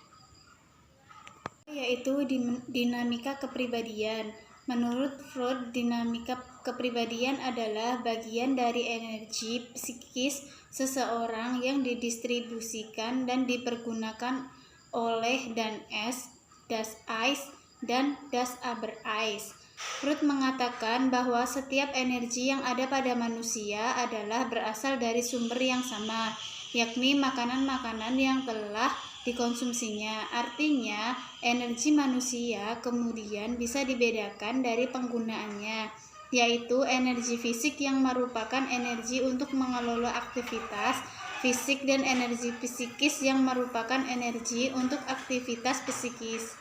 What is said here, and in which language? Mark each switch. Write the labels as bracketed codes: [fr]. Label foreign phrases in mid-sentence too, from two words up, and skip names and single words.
[id] Yaitu dinamika kepribadian. Menurut Freud, dinamika kepribadian adalah bagian dari energi psikis seseorang yang didistribusikan dan dipergunakan oleh [de] das Ich [id] dan [de] das Aber-Ich. [id] Freud mengatakan bahwa setiap energi yang ada pada manusia adalah berasal dari sumber yang sama, yakni makanan-makanan yang telah dikonsumsinya. Artinya, energi manusia kemudian bisa dibedakan dari penggunaannya, yaitu energi fisik yang merupakan energi untuk mengelola aktivitas fisik dan energi psikis yang merupakan energi untuk aktivitas psikis.